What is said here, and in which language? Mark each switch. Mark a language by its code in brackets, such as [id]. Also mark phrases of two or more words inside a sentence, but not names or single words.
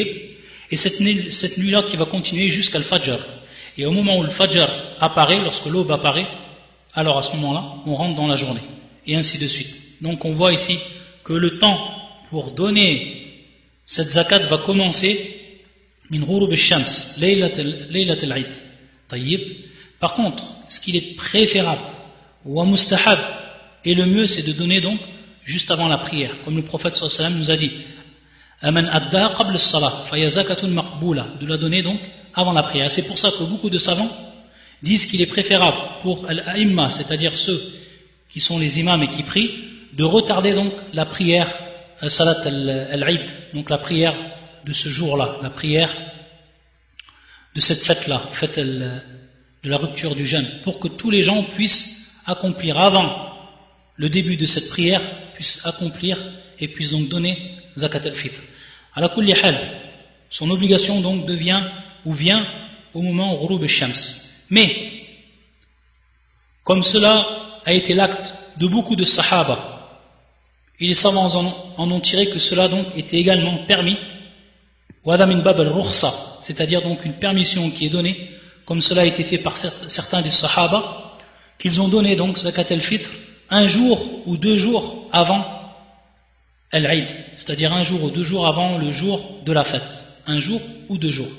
[fr] Et cette nuit-là qui va continuer jusqu'à le Fajr. Et au moment où le Fajr apparaît, lorsque l'aube apparaît, alors à ce moment-là, on rentre dans la journée. Et ainsi de suite. Donc on voit ici que le temps pour donner cette zakat va commencer [ar] من غروب الشمس ليلة العيد. [fr] Tayyib. Par contre, ce qu'il est préférable, ou mustahab, et le mieux, c'est de donner donc juste avant la prière. Comme le prophète [ar] صلى الله عليه وسلم [fr] nous a dit, [ar] فمن أدى قبل الصلاة فهي زكاة مقبولة, [fr] de la donner donc avant la prière. C'est pour ça que beaucoup de savants disent qu'il est préférable pour al-a'imma, c'est-à-dire ceux qui sont les imams et qui prient, de retarder donc la prière [ar] صلاة العيد, [fr] donc la prière de ce jour-là, la prière de cette fête-là, fête de la rupture du jeûne, pour que tous les gens puissent accomplir avant le début de cette prière, puissent accomplir et puissent donc donner [ar] زكاة الفطر. على كل حال, [fr] son obligation donc vient au moment [ar] غروب الشمس. [fr] Mais comme cela a été l'acte de beaucoup de sahaba, et les savants en ont tiré que cela donc était également permis, c'est-à-dire donc une permission qui est donnée, comme cela a été fait par certains des sahaba, qu'ils ont donné donc [ar] زكاة الفطر [fr] un jour ou 2 jours avant al-Eid, c'est-à-dire 1 jour ou 2 jours avant le jour de la fête, 1 jour ou 2 jours.